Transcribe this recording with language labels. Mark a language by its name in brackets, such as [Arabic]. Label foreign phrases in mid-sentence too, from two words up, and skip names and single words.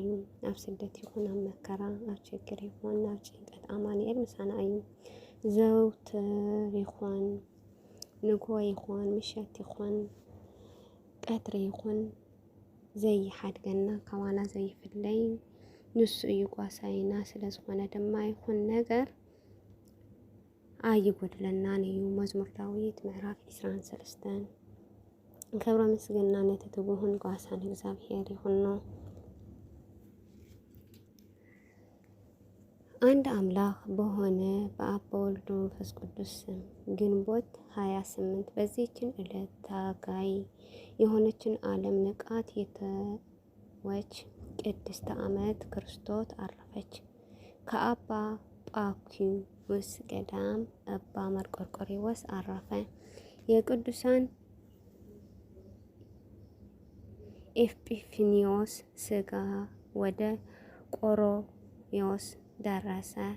[Tigrinya] ኣብ ስደት ይኹን ኣብ መከራ ኣብ ችግር ይኹን ኣብ ጭንቀት አማኑኤል ምሳና እዩ። ዘውትር ይኹን ንጎ ይኹን ምሸት ይኹን ቀትሪ ይኹን ዘይሓድገና ካባና ዘይፍለይ ንሱ እዩ ጓሳይና ስለ ዝኾነ ድማ ይኹን ነገር ኣይጎድለናን እዩ። መዝሙር ዳዊት ምዕራፍ 23 ክብረ ምስግና ነቲ ትጉህን ጓሳን እግዚአብሔር ይኹን። [Amharic] አንድ አምላክ በሆነ በአብ በወልድ በመንፈስ ቅዱስ ስም ግንቦት 28 በዚህችን ዕለት ታጋይ የሆነችን ዓለም ንቃት የተወች ቅድስት ዓመት ክርስቶስ አረፈች። ከአባ ጳኩሚስ ገዳም አባ መርቆሬዎስ አረፈ። የቅዱሳን ኤጲፋንዮስ ስጋ ወደ ቆሮንዮስ ደረሰ።